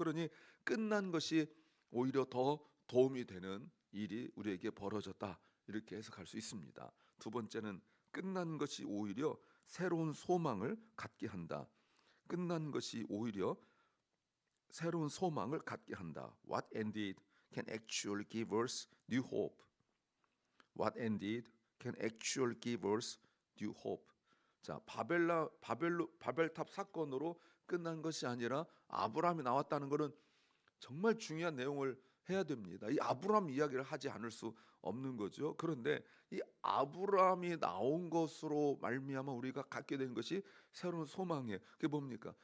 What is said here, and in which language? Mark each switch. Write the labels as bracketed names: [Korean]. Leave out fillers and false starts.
[Korean] 그러니 끝난 것이 오히려 더 도움이 되는 일이 우리에게 벌어졌다, 이렇게 해석할 수 있습니다. 두 번째는 끝난 것이 오히려 새로운 소망을 갖게 한다. 끝난 것이 오히려 새로운 소망을 갖게 한다. [English] What ended can actually give us new hope. What ended can actually give us new hope. [Korean] 자, 바벨탑 사건으로 끝난 것이 아니라 아브라함이 나왔다는 것은 정말 중요한 내용을 해야 됩니다. 이 아브라함 이야기를 하지 않을 수 없는 거죠. 그런데 이 아브라함이 나온 것으로 말미암아 우리가 갖게 된 것이 새로운 소망이에요. 그게 뭡니까?